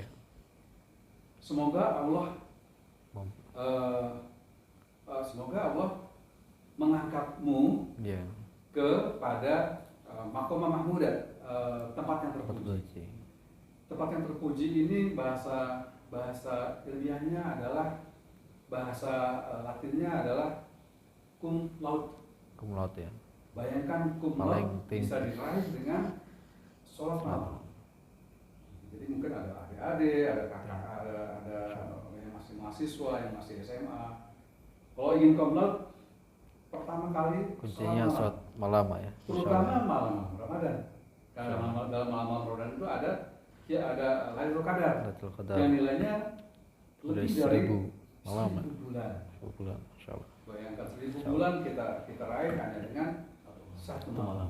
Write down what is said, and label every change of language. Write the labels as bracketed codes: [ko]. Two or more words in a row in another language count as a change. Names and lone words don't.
[id] Semoga Allah mengangkatmu kepada [ar] مقاما محمودا, [id] tempat yang terpuji. Tempat yang terpuji ini bahasa ilmiahnya adalah, bahasa Latinnya adalah [la] cum laude. Cum laude ya. [id] Bayangkan [la] cum laude [id] bisa diraih dengan sholat malam. Jadi mungkin ada adik-adik, ada kakak, ada yang masih mahasiswa, yang masih SMA. Kalau ingin [la] cum laude, [id] pertama kali kuncinya sholat malam ya. Terutama malam Ramadan. Karena dalam malam Ramadan itu ada Lailatul Qadar yang nilainya lebih dari 1000 bulan. 1000 bulan, insyaallah. Bayangkan 1000 bulan kita raih hanya dengan satu malam.